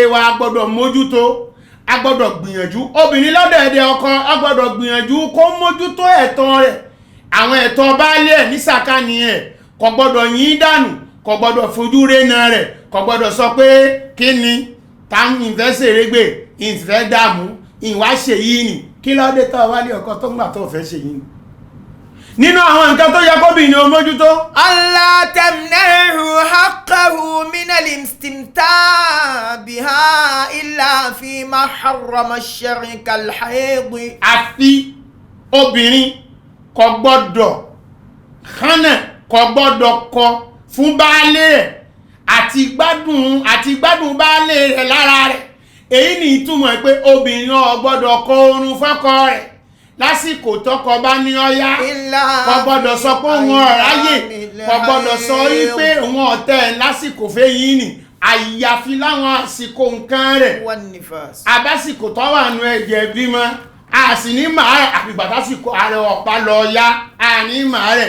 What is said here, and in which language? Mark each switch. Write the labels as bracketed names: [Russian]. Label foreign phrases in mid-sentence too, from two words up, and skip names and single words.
[Yoruba] wa gbọ́dọ̀ mójútó a gbọ́dọ̀ gbìyànjú obìnrin lọ́dọ̀ ẹ̀dẹ̀ ọkọ a gbọ́dọ̀ gbìyànjú kó mójútó ẹ̀tọ́ rẹ̀ àwọn ẹ̀tọ́ baálé ẹ̀ ní sàkání ẹ̀ kò gbọ́dọ̀ yín dànù kò gbọ́dọ̀ fojú rénà rẹ̀ kò gbọ́dọ̀ sọ pé kí ni táwọn ìfẹ́ ṣèrégbè ìfẹ́ dààmú ìwà ṣe yìí ni kí lọ́dẹ̀ tó wálé ọkọ tó ń gbà tó fẹ́ ṣe yìí nínú àwọn nǹkan tó yẹ kóbìnrin ó mójútó. [Arabic] ألا تمنعه حقه من الاستمتاع بها إلا فيما حرم الشرع كالحيض. [Yoruba] àfi obìnrin kò gbọ́dọ̀ hánà kò gbọ́dọ̀ kọ fún baálé rẹ̀ àti gbádùn baálé rẹ̀ lára rẹ̀. èyí ni ìtumọ̀ pé obìnrin ò gbọ́dọ̀ kọ oorun fọ́kọ rẹ̀ lásìkò tọ́kọ bá ní ọyá, kò gbọ́dọ̀ sọ pé òun ọ̀ráyè, kò gbọ́dọ̀ sọ wípé òun ọ̀tẹ̀ lásìkò fẹ́yìn ni, àyàfi láwọn àsìkò nǹkan rẹ̀ àbásìkò tó wà nù ẹ̀jẹ̀ bímọ, a sì ní màá rẹ̀ àfìgbà tásìkò ààrẹ ọ̀pá lọ ya àní màá rẹ̀.